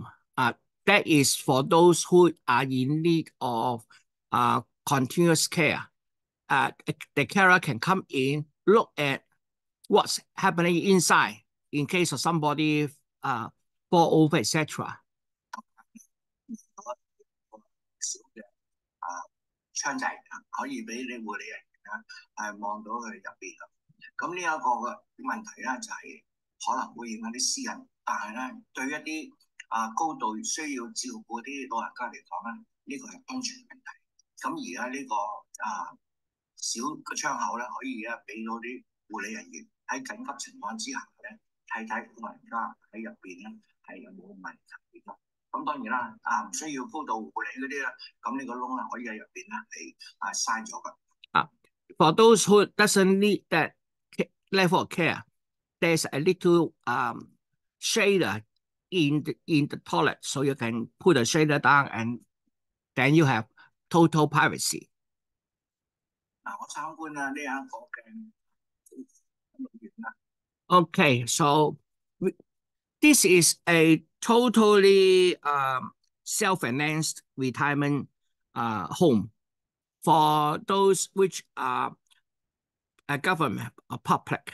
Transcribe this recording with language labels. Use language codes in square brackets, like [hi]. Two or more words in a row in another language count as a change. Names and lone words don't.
[en] That is for those who are in need of continuous care. The carer can come in, look at what's happening inside in case of somebody fall over, etc. [yue] 窗仔可以俾你護理人員望到佢入邊啦。咁呢一個嘅問題咧就係可能會影響啲私人，但係咧對一啲高度需要照顧啲老人家嚟講咧，呢個係安全問題。咁而家呢個小嘅窗口咧，可以俾到啲護理人員喺緊急情況之下咧，睇睇老人家喺入邊咧係有冇問題嘅。咁當然啦，唔需要高度護理嗰啲啦，咁呢個窿可以喺入邊咧係閂咗㗎。 [en] For those who doesn't need that level of care, there's a little shader in the toilet, so you can put a shader down and then you have total privacy. [yue] 我參觀啦呢一個嘅園啦。 [en] Okay, so This is a totally self-financed retirement home for those which are a government or public.